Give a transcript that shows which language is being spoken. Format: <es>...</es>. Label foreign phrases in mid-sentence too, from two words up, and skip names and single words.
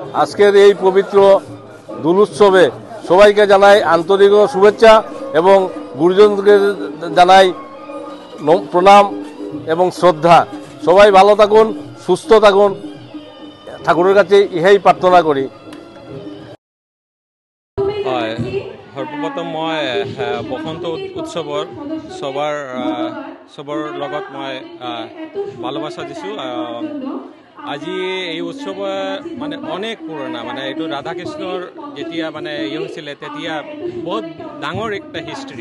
<bn>আজকের এই পবিত্র দোল উৎসবে সবাইকে জানাই আন্তরিক শুভেচ্ছা এবং গুরুজনকে জানাই প্রণাম এবং শ্রদ্ধা। সবাই ভালো থাকুন, সুস্থ থাকুন, ঠাকুরের কাছে ইহাই প্রার্থনা করি।</bn> <as>সর্বপ্রথম মই বসন্ত উৎসৱৰ চবৰ লগত মই ভালোবাসা দিছোঁ। আজি এই উৎসৱ মানে অনেক পুৰণা, মানে এইটো ৰাধা কৃষ্ণৰ যেতিয়া মানে হৈছিলে তেতিয়া বহুত ডাঙৰ একটা হিষ্ট্ৰী।</as>